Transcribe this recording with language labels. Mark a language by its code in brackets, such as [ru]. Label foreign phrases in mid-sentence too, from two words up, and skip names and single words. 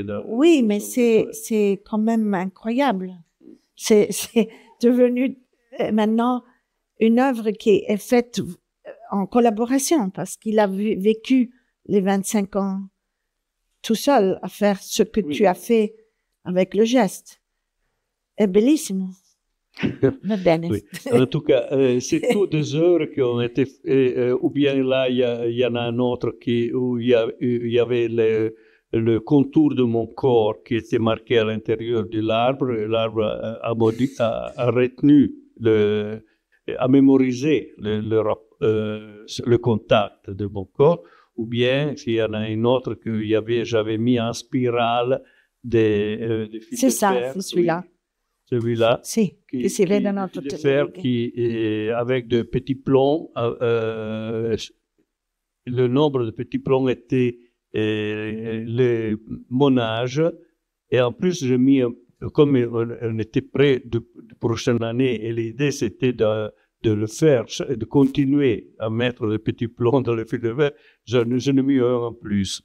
[fr] Oui, mais c'est quand même incroyable. C'est devenu maintenant une œuvre qui est faite en collaboration parce qu'il a vécu les 25 ans tout seul à faire ce que tu as fait avec le geste. [it] È bellissimo. Va bene. [fr] Oui. En tout cas, c'est toutes des heures qui ont été, ou bien là, il y en a un autre où il y avait le contour de mon corps qui était marqué à l'intérieur de l'arbre. L'arbre a retenu, a mémorisé le contact de mon corps. Ou bien, s'il y en a une autre que j'avais mis en spirale des fils de fer. C'est celui-là. Oui. Celui-là, [it] Si, qui si vede dans [fr] de [it] tutte le [fr] fer [it] righe. [fr] avec de petits plombs. Le nombre de petits plombs était mon âge. Et en plus, j'ai mis, comme on était près de prochaine année, et l'idée c'était de le faire, de continuer à mettre les petits plombs dans le fil de fer, je n'ai mis un en plus.